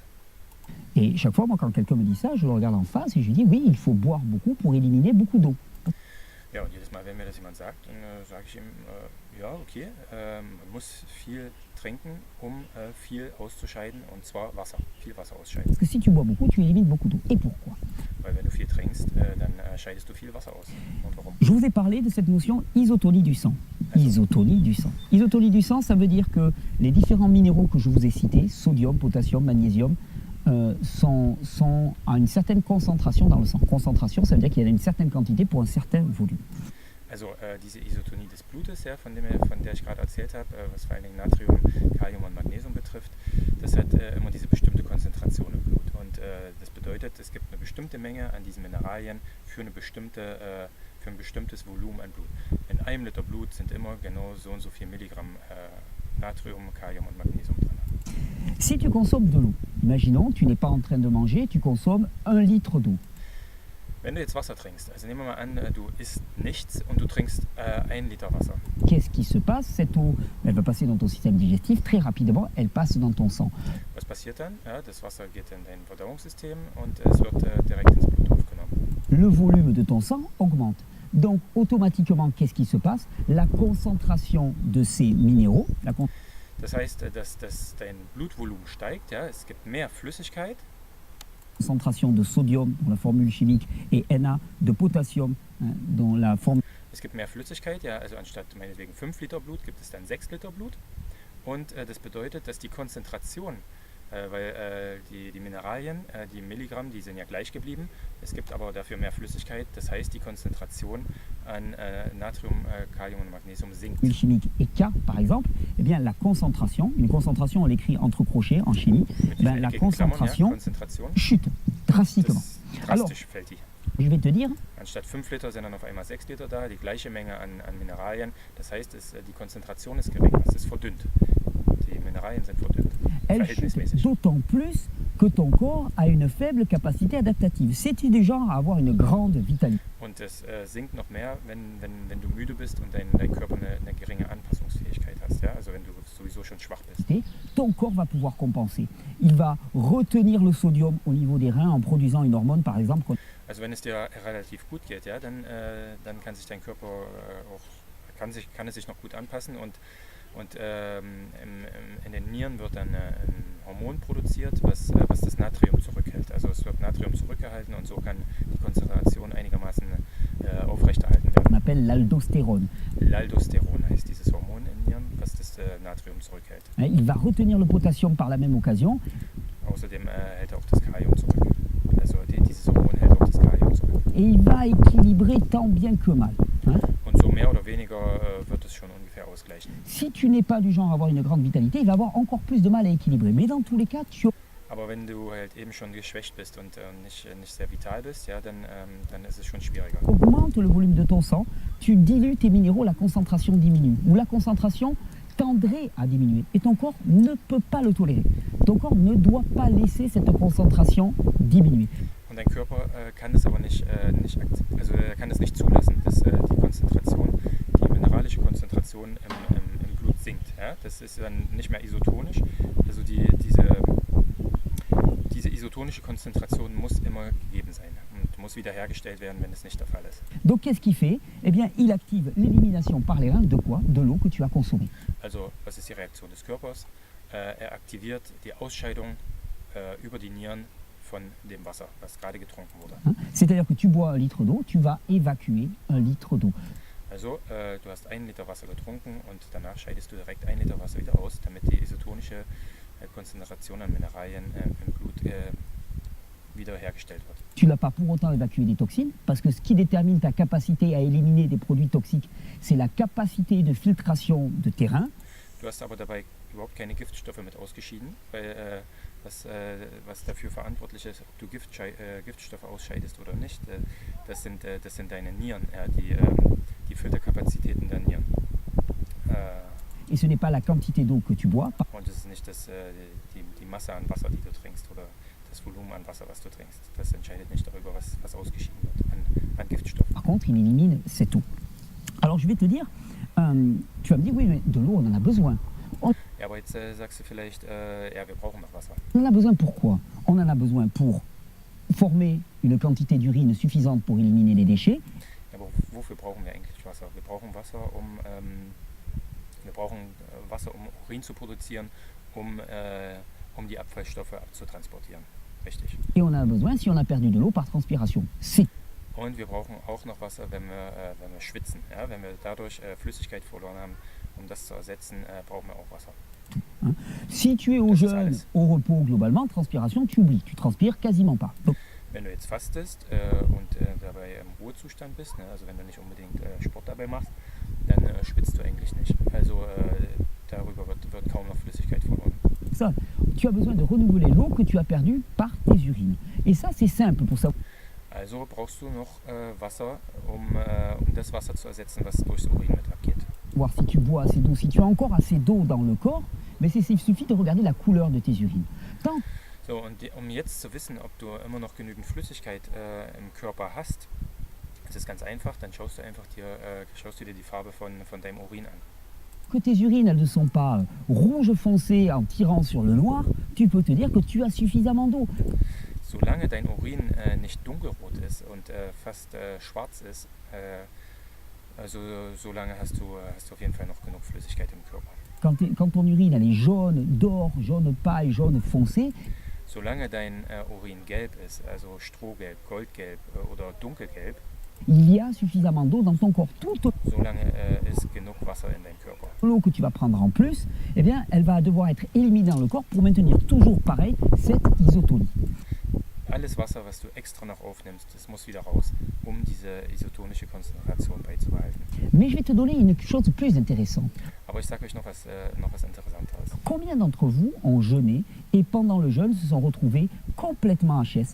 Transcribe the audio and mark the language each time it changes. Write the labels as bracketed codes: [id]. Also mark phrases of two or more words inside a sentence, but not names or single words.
[fr] Et chaque fois, moi, quand quelqu'un me dit ça, je le regarde en face et je lui dis, oui, il faut boire beaucoup pour éliminer beaucoup d'eau. [de] Ja, und jedes Mal, wenn mir das jemand sagt, dann sage ich ihm, ja, okay, man muss viel trinken, um viel auszuscheiden, und zwar Wasser, viel Wasser ausscheiden. [fr] Parce que si tu bois beaucoup, tu élimines beaucoup d'eau. Et pourquoi? [de] Weil wenn du viel trinkst, dann scheidest du viel Wasser aus. Und warum? [fr] Je vous ai parlé de cette notion isotonie du sang. Isotonie du sang. Isotonie du sang, ça veut dire que les différents minéraux que je vous ai cités, sodium, potassium, magnésium, sont à une certaine concentration dans le sang. Concentration, ça veut dire qu'il y a une certaine quantité pour un certain volume. [de] Also diese Isotonie des Blutes, ja, von der ich gerade erzählt habe, was vor allen Dingen Natrium, Kalium und Magnesium betrifft, das hat immer diese bestimmte Konzentration im Blut. Und das bedeutet, es gibt eine bestimmte Menge an diesen Mineralien für ein bestimmtes Volumen an Blut. In einem Liter Blut sind immer genau so und so viel Milligramm Natrium, Kalium und Magnesium drin. [fr] Si tu consommes de l'eau, imaginons, tu n'es pas en train de manger, tu consommes 1 litre d'eau. [de] Wenn du jetzt Wasser trinkst, also nehmen wir mal an, du isst nichts und du trinkst 1 Liter Wasser. [fr] Qu'est-ce qui se passe? Cette eau, elle va passer dans ton système digestif, très rapidement, elle passe dans ton sang. [de] Was passiert dann? Ja, das Wasser geht in dein Verdauungssystem und es wird direkt ins Blut aufgenommen. [fr] Le volume de ton sang augmente. Donc, automatiquement, qu'est-ce qui se passe? La concentration de ces minéraux, [de] das heißt, dass dein Blutvolumen steigt, ja, es gibt mehr Flüssigkeit [fr] concentration de sodium dans la formule chimique et Na de potassium dans la formule. [de] Es gibt mehr Flüssigkeit, ja, also anstatt meinetwegen 5 Liter Blut gibt es dann 6 Liter Blut. Und das bedeutet, dass die Konzentration, weil die Mineralien, die Milligramm, die sind ja gleich geblieben. Es gibt aber dafür mehr Flüssigkeit, das heißt, die Konzentration an Natrium, Kalium und Magnesium sinkt. [fr] Chimique et K, par exemple, eh bien, la concentration, une concentration, on l'écrit entre crochets en chimie, ben, la concentration chute drastiquement. Alors, [de] fällt die. [fr] Je vais te dire, [de] anstatt 5 Liter sind dann auf einmal 6 Liter da, die gleiche Menge an Mineralien. Das heißt, die Konzentration ist gering, es ist verdünnt. Die Mineralien sind verdünnt. [fr] Elle chute d'autant plus que ton corps a une faible capacité adaptative. C'est du genre à avoir une grande vitalité. [de] Und es sinkt noch mehr, wenn du müde bist und dein Körper eine geringe Anpassungsfähigkeit hast. Ja? Also wenn du sowieso schon schwach bist. [fr] Ton corps va pouvoir compenser. Il va retenir le sodium au niveau des reins en produisant une hormone, par exemple. [de] Also wenn es dir relativ gut geht, ja, dann kann sich dein Körper kann es sich noch gut anpassen und in den Nieren wird dann ein Hormon produziert, was das Natrium zurückhält. Also es wird Natrium zurückgehalten und so kann die Konzentration einigermaßen aufrechterhalten werden. [fr] On appelle l'aldostérone. [de] L'aldosteron heißt dieses Hormon in Nieren, was das Natrium zurückhält. [fr] Il va retenir le potassium par la même occasion. [de] Außerdem hält er auch das Kalium zurück. Also dieses Hormon hält auch das Kalium zurück. [fr] Et il va équilibrer tant bien que mal. [de] Und so mehr oder weniger wird es schon ungefähr ausgleichen. [fr] Si tu n'es pas du genre à avoir une grande vitalité, il va avoir encore plus de mal à équilibrer. Mais dans tous les cas, [de] Aber wenn du halt eben schon geschwächt bist und nicht sehr vital bist, ja, dann ist es schon schwieriger. [fr] Augmente le volume de ton sang, tu dilues tes minéraux, la concentration diminue. Ou la concentration tendrait à diminuer. Et ton corps ne peut pas le tolérer. Ton corps ne doit pas laisser cette concentration diminuer. [de] Und dein Körper kann es aber nicht also er kann es nicht zulassen, dass die Konzentration, die mineralische Konzentration im Blut sinkt. Ja? Das ist dann nicht mehr isotonisch. Also diese isotonische Konzentration muss immer gegeben sein und muss wiederhergestellt werden, wenn es nicht der Fall ist. [fr] Donc qu'est-ce qu'il fait? Eh bien, il active l'élimination par les reins de quoi? De l'eau que tu as consommée. [de] Also, was ist die Reaktion des Körpers? Er aktiviert die Ausscheidung über die Nieren von dem Wasser, was gerade getrunken wurde. [fr] C'est-à-dire que tu bois 1 litre d'eau, tu vas évacuer 1 litre d'eau. [de] Also, du hast 1 Liter Wasser getrunken und danach scheidest du direkt 1 Liter Wasser wieder aus, damit die isotonische Konzentration an Mineralien im Blut wiederhergestellt wird. [fr] Tu n'as pas pour autant évacué des toxines, parce que ce qui détermine ta capacité à éliminer des produits toxiques, c'est la capacité de filtration de tes reins. [de] Du hast aber dabei überhaupt keine Giftstoffe mit ausgeschieden, weil was dafür verantwortlich ist, ob du Giftstoffe ausscheidest oder nicht, das sind deine Nieren, die Filterkapazitäten der Nieren. [fr] Et ce n'est pas la quantité d'eau que tu bois. [de] Und es ist nicht die Masse an Wasser, die du trinkst, oder das Volumen an Wasser, was du trinkst. Das entscheidet nicht darüber, was ausgeschieden wird an Giftstoffen. [fr] Par contre, il élimine cette eau. Alors je vais te dire, tu vas me dire, oui, mais de l'eau, on en a besoin. [de] Ja, aber jetzt sagst du vielleicht, ja, wir brauchen noch Wasser. [fr] On en a besoin pourquoi? On en a besoin pour former une quantité d'urine suffisante pour éliminer les déchets. [de] Ja, aber wofür brauchen wir eigentlich Wasser? Wir brauchen Wasser, um Urin zu produzieren, um die Abfallstoffe abzutransportieren. Richtig. [fr] Et on en a besoin si on a perdu de l'eau par transpiration. [de] Und wir brauchen auch noch Wasser, wenn wir schwitzen. Ja? Wenn wir dadurch Flüssigkeit verloren haben, um das zu ersetzen, brauchen wir auch Wasser. [fr] Si tu es au jeûne, au repos globalement, transpiration, tu oublies. Tu transpires quasiment pas. Donc, [de] wenn du jetzt fastest und dabei im Ruhezustand bist, ne, also wenn du nicht unbedingt Sport dabei machst, dann schwitzt du eigentlich nicht. Also darüber wird kaum noch Flüssigkeit verloren. [fr] Ça, tu as besoin de renouveler l'eau que tu as perdue par tes urines. Et ça, c'est simple pour savoir. [de] Also brauchst du noch Wasser, um das Wasser zu ersetzen, was durchs Urin mit abgeht. [fr] Voir si tu bois assez d'eau, si tu as encore assez d'eau dans le corps, mais il suffit de regarder la couleur de tes urines. Tant [de] So, und um jetzt zu wissen, ob du immer noch genügend Flüssigkeit im Körper hast, ist es ganz einfach, dann schaust du dir die Farbe von deinem Urin an. [fr] Que tes urines elles ne sont pas rouge foncé en tirant sur le noir, tu peux te dire que tu as suffisamment d'eau. [de] Solange dein Urin nicht dunkelrot ist und fast schwarz ist, also solange hast du auf jeden Fall noch genug Flüssigkeit im Körper. [fr] Quand ton urine elle est jaune d'or, jaune paille, jaune foncé, [de] Solange dein Urin gelb ist, also Strohgelb, Goldgelb oder Dunkelgelb, [fr] il y a suffisamment d'eau dans ton corps. Toute [de] solange ist genug Wasser in deinem Körper. [fr] l'eau que tu vas prendre en plus, eh bien, elle va devoir être éliminée dans le corps pour maintenir toujours pareil cette isotonie. [de] Alles Wasser, was du extra noch aufnimmst, das muss wieder raus, um diese isotonische Konzentration beizubehalten. [fr] Mais je vais te donner une chose plus intéressante. [de] Aber ich sage euch noch was Interessanteres. [fr] Combien d'entre vous ont jeûné et pendant le jeûne se sont retrouvés complètement HS?